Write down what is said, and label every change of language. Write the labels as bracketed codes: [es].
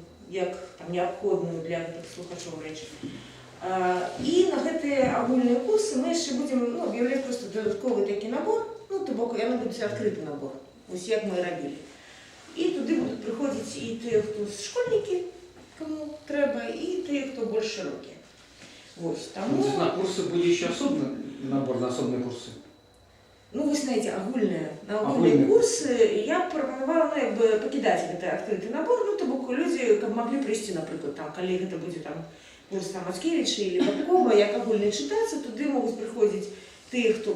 [uk] Як необхідною для слухачів речі. І на ці огульні курси ми ще будемо об'являти просто додатковий такий набор, тобто воно буде відкритий набор, ось як ми робили. І туди будуть приходити і ті, хто школьники, кому треба, і ті, хто більш широкі. Ось, тому... [ru] На курсы будет еще особый набор на особые курсы? Вы знаете, на огульные курсы я пропонувала покидать этот открытый набор, чтобы люди могли прийти, например, коли это будет курс Мацкевича или Бабкова, як огульний читаться, [uk] туди можуть приходити ті,